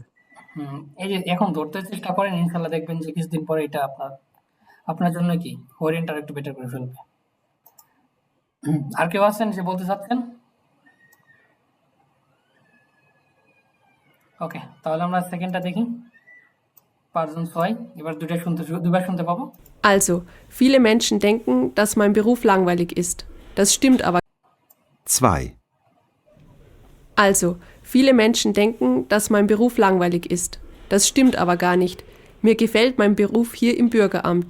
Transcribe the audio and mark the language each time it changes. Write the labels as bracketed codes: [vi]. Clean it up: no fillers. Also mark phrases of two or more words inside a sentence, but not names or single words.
[bn] এই যে এখন ধরতে চেষ্টা করেন, ইনশাল্লাহ দেখবেন যে কিছুদিন পরে এটা আপনার জন্য কি ওরিয়েন্ট আর একটু বেটার করে ফেলবে। আর কেউ আছেন যে বলতে চাচ্ছেন? ওকে, তাহলে আমরা সেকেন্ডটা দেখি। পাঁচজন 6, এবার দুইবার শুনতে পাবো। [de] Also, viele Menschen denken, dass mein Beruf langweilig ist. Das stimmt aber. 2, Also, viele Menschen denken, dass mein Beruf langweilig ist. Das stimmt aber gar nicht. Mir gefällt mein Beruf hier im Bürgeramt.